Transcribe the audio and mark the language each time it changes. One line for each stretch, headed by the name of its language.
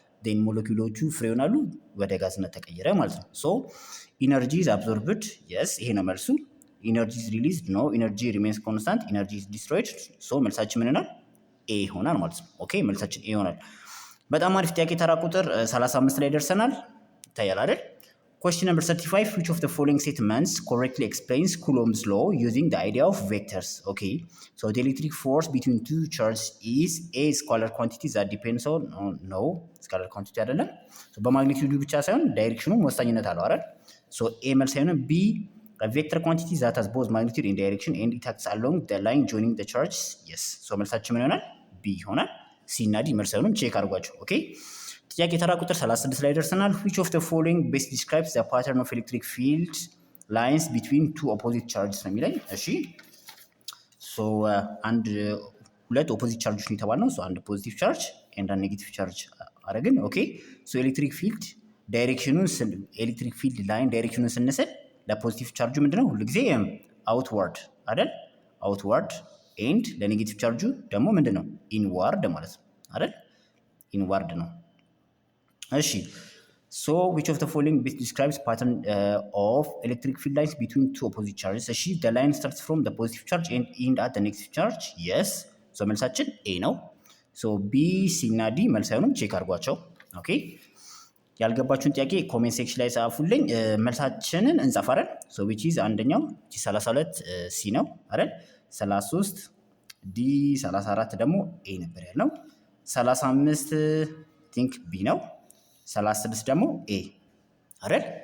Amharic: ዴን ሞለኪውሎቹ ፍሪ ይሆናሉ፣ ወደ ጋዝነት ተቀየረ ማለት ነው።
English: ሶ ኢነርጂ ኢዝ አብዞርብድ የስ፣
Amharic: ይሄ ነው መልሱ።
English: ኢነርጂ ኢዝ ሪሊዝድ ኖ፣ ኢነርጂ ሪሜንስ ኮንስታንት፣ ኢነርጂ ኢዝ ዲስትሮይድ።
Amharic: ሶ መልሳችን ምን ይሆናል? ኤ ይሆናል ማለት ነው። ኦኬ መልሳችን ኤ ይሆናል። በጣም አሪፍ ጥያቄ። ተራ ቁጥር 35 ላይ ደርሰናል። ይታያል አይደል?
English: Question number 35, which of the following statements correctly explains Coulomb's law using the idea of vectors? Okay, so the electric force between two charges is a scalar quantity that depends on no scalar quantity አይደለም። so
Amharic: በማግኒቲዩዱ ብቻ ሳይሆን ዳይሬክሽኑም ወሳኝነት አለው አይደል?
English: so a
Amharic: መልስ አይሆንም።
English: b a vector quantity that has both magnitude and direction and it acts along the line joining the charges.
Amharic: yes, so መልሳችን ምን ይሆናል? b ይሆናል። c እና d መልስ አይሆንም። ቼክ አድርጓቸው። ኦኬ ጥያቄ ተራ ቁጥር 36 ላይ ደርሰናል።
English: which of the following best describes the pattern of electric field lines between two opposite charges
Amharic: ነው የሚለኝ። እሺ ሶ አንድ ሁለት ኦፖዚት ቻርጆች ነው የተባልነው። ሶ አንድ ፖዚቲቭ ቻርጅ ኤንድ አንድ ኔጌቲቭ ቻርጅ አረግን። ኦኬ ሶ ኤሌክትሪክ ፊልድ ዳይሬክሽኑን ኤሌክትሪክ ፊልድ ላይን ዳይሬክሽኑን ስንስል ለፖዚቲቭ ቻርጁ ምንድነው ሁልጊዜ አውትዋርድ አይደል? አውትዋርድ ኤንድ ለኔጌቲቭ ቻርጁ ደግሞ ምንድነው ኢንዋርድ ማለት ነው አይደል? ኢንዋርድ ነው። እሺ
English: so which of the following best describes pattern of electric field lines between two opposite charges? እሺ the line starts from the positive charge and end at the negative charge.
Amharic: yes, so መልሳችን a ነው። so b c እና d መልስ አይሆንም። ቼክ አድርጓቸው። ኦኬ ያልገባችሁን ጥያቄ ኮሜንት ሴክሽን ላይ ጻፉልኝ። መልሳችንን እንጻፋለን። so which is አንደኛው 32 c ነው አይደል? 33 d 34 ደግሞ a ነበር ያልነው። 35 ቲንክ b ነው። 36 ደግሞ ኤ አይደል?